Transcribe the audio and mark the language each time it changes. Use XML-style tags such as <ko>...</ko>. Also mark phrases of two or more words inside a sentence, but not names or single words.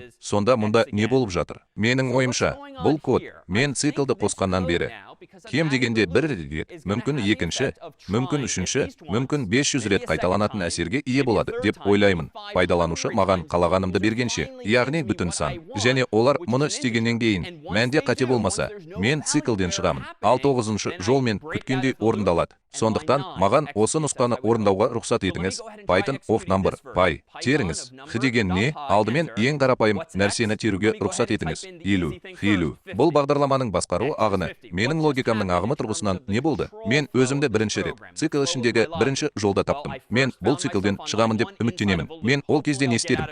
<kk>Сонда мұнда не болып жатыр? Менің ойымша, бұл код мен циклды қосқаннан бері кем дегенде бір рет, мүмкін екінші, мүмкін үшінші, мүмкін 500 рет қайталанатын әсерге ие болады деп ойлаймын. Пайдаланушы маған қалағанымды бергенше, яғни бүтін сан. Және олар мұны істегеннен кейін, мәнде қате болмаса, мен циклден шығамын. Ал 9-шы жол мен күткендей орындалады. Сондықтан маған осы нұсқаны орындауға рұқсат етіңіз.</kk> <en>Python of number, py,</en> <kk>теріңіз. Х деген не? Алдымен ең қарапайым нәрсені теруге рұқсат етіңіз. Елу. Бұл бағдарламаның басқару ағыны. Менің логикамның ағымы тұрғысынан не болды? Мен өзімді бірінші рет цикл ішіндегі бірінші жолда таптым. Мен бұл циклден шығамын деп үміттенемін. Мен ол кезде не істедім?</kk>